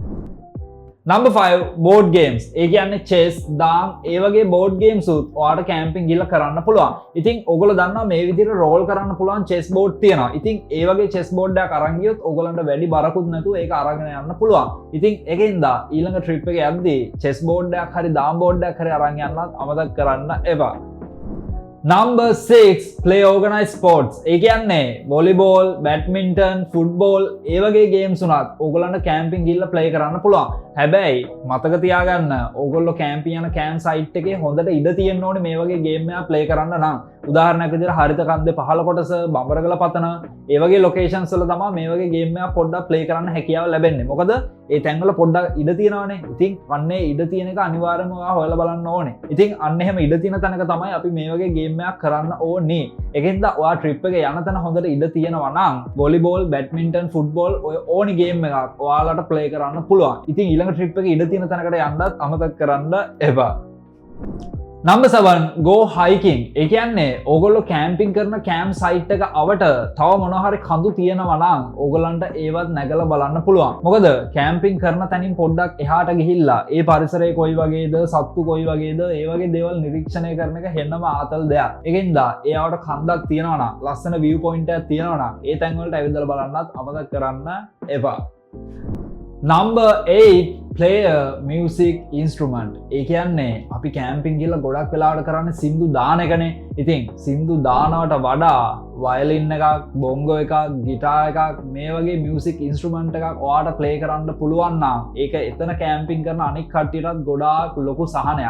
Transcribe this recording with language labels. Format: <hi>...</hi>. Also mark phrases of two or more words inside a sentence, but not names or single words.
<en>Number 5, board games. ඒ කියන්නේ chess, dam ඒ වගේ board games උත් ඔයාට කැම්පින් ගිහලා කරන්න පුළුවන්.</en> <si>ඉතින් ඔයගොල්ලෝ දන්නවා මේ විදිහට roll කරන්න පුළුවන්</si> <en>chess board</en> <si>තියෙනවා. ඉතින් ඒ වගේ</si> <en>chess board</en> <si>එකක් අරන් ගියොත් ඔයගොල්ලන්ට වැඩි බරකුත් නැතුව ඒක අරගෙන යන්න පුළුවන්. ඉතින් ඒකෙන්ද ඊළඟ trip එක යද්දී</si> <en>chess board</en> <si>එකක් හරි</si> <en>dam board</en> <si>එකක් හරි අරන් යන්නත් අමතක කරන්න එපා.</si> <en>Number 6, play organized sports.</en> <si>ඒ කියන්නේ</si> <en>volleyball, badminton, football</en> <si>ඒ වගේ games උනත් ඕගොල්ලන්ට කැම්පින් ගිහලා play කරන්න පුළුවන්. හැබැයි මතක තියාගන්න ඕගොල්ලෝ කැම්පින් යන</si> <en>camp site</en> <si>එකේ හොඳට ඉඩ තියෙන්න ඕනේ මේ වගේ ගේම් එකක් play කරන්න නම්. උදාහරණයක් විදිහට හරිත කන්දේ පහළ කොටස, බඹරගල පතන ඒ වගේ locations වල තමයි මේ වගේ ගේම් එකක් පොඩ්ඩක් play කරන්න හැකියාව ලැබෙන්නේ. මොකද ඒ තැන්වල පොඩ්ඩක් ඉඩ තියෙනවානේ. ඉතින් අන්නේ ඉඩ තියෙන එක අනිවාර්යයෙන්ම ඔයා හොයලා බලන්න ඕනේ. ඉතින් අන්න එහෙම ඉඩ තියෙන තැනක තමයි අපි මේ වගේ ගේම් එකක් කරන්න ඕනේ. ඒකෙන්ද ඔයා ට්‍රිප් එක යන තැන හොඳට ඉඩ තියෙනවා නම්</si> <en>volleyball, badminton, football</en> <si>ඔය ඕනි ගේම් එකක් ඔයාලට play කරන්න පුළුවන්. ඉතින් ඊළඟ ට්‍රිප් එක ඉඩ තියෙන තැනකට යන්නත් අමතක කරන්න එපා.</si> <en>Number 7, go hiking.</en> <si>ඒ කියන්නේ ඕගොල්ලෝ කැම්පින් කරන</si> <en>camp site</en> <si>එක අවට තව මොනවා හරි කඳු තියෙනවා නම් ඕගොල්ලන්ට ඒවත් නැගලා බලන්න පුළුවන්. මොකද කැම්පින් කරන තැනින් පොඩ්ඩක් එහාට ගිහිල්ලා ඒ පරිසරය කොයි වගේද, සත්තු කොයි වගේද, ඒ වගේ දේවල් නිරීක්ෂණය කරන එක හෙන්නම ආතල් දෙයක්. ඒකෙන්ද එයාට කන්දක් තියෙනවා නම්, ලස්සන</si> <en>view point</en> <si>එකක් තියෙනවා නම් ඒ තැන් වලට ඇවිදලා බලන්නත් අමතක කරන්න එපා.</si> <en>Number 8 player music instrument.</en> <si>ඒ කියන්නේ අපි කැම්පින් ගිහලා ගොඩක් වෙලාවට කරන්නේ සින්දු දාන එකනේ. ඉතින් සින්දු දානවට වඩා වයලින් එකක්, බොංගෝ එකක්, ගිටාර් එකක් මේ වගේ</si> <en>music instrument</en> <si>එකක් ඔයාට ප්ලේ කරන්න පුළුවන් නම් ඒක එතන කැම්පින් කරන අනික් කට්ටියටත් ගොඩාක් ලොකු සහනයක්.</si>